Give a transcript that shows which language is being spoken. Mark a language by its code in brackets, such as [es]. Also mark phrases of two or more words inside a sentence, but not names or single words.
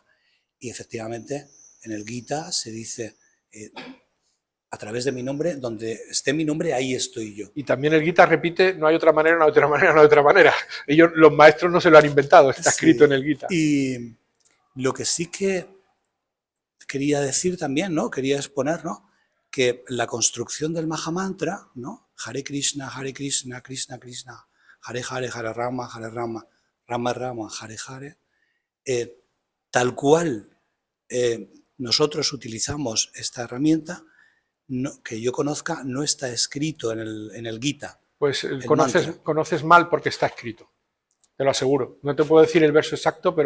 [es] Y efectivamente, en el Gita se dice, a través de mi nombre, donde esté mi nombre, ahí estoy yo. Y también el Gita repite, no hay otra manera, no hay otra manera, no hay otra manera. Ellos, los maestros no se lo han inventado, está escrito en el Gita. Y lo que sí que quería decir también, ¿no? Quería exponer, ¿no? Que la construcción del Maha Mantra, ¿no? Hare Krishna, Krishna Krishna, Hare Hare, Hare Rama, Rama Rama, Hare Hare, tal cual nosotros utilizamos esta herramienta, que yo conozca, no está escrito en el Gita. Pues conoces mal porque está escrito, te lo aseguro. No te puedo decir el verso exacto, pero